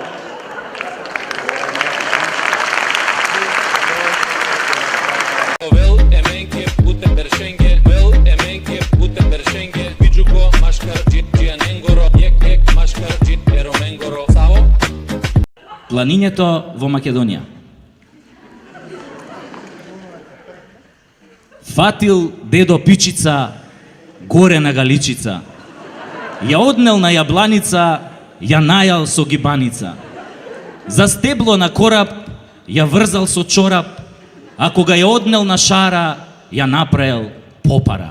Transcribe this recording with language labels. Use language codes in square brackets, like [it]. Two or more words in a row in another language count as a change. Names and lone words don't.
[rom] Vel emenke pute bershenge, vel emenke pute bershenge, piđuko maškar džijanengoro, jek maškar džijeromengoro. Savo? [mk] Планињето во Македонија. Фатил дедо пичица горе на галичица. Ја однел на јабланица, ја најал со гибаница. За стебло на кораб ја врзал со чорап, а кога ја однел на шара, ја направил попара.